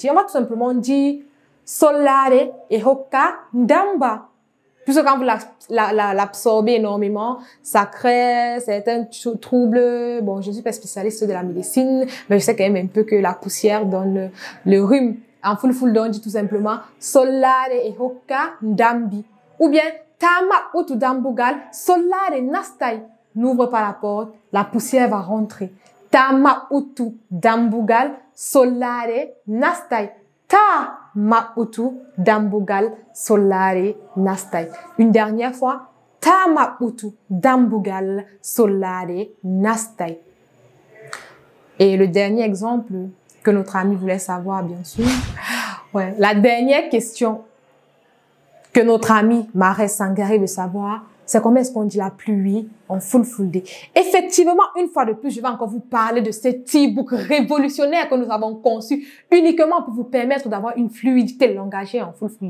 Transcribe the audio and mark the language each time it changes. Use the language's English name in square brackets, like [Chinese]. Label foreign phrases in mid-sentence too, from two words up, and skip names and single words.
[French] On va tout simplement dire [Fula] solare et hoka ndamba. [French] Puisque quand vous l'absorbez énormément, ça crée certains troubles. Bon, je ne suis pas spécialiste de la médecine, mais je sais quand même un peu que la poussière donne le rhume. En Fulfulde, on dit tout simplement [Fula] Sollare e hokka ndambi. Ou bien Tama utu dambugal, Sollare nastai. [French] N'ouvre pas la porte, la poussière va rentrer. [Fula] Tama utu dambugal, Sollare nastai. Tama utu dambugal, Sollare nastai. [French] Une dernière fois. [Fula] Tama utu dambugal, Sollare nastai. [French] Et le dernier exemple que notre ami voulait savoir, bien sûr. Ouais, la dernière question que notre ami Marais Sangari veut savoir, c'est comment est-ce qu'on dit la pluie en Fulfulde. Effectivement, une fois de plus, je vais encore vous parler de cet e-book révolutionnaire que nous avons conçu uniquement pour vous permettre d'avoir une fluidité langagière en Fulfulde.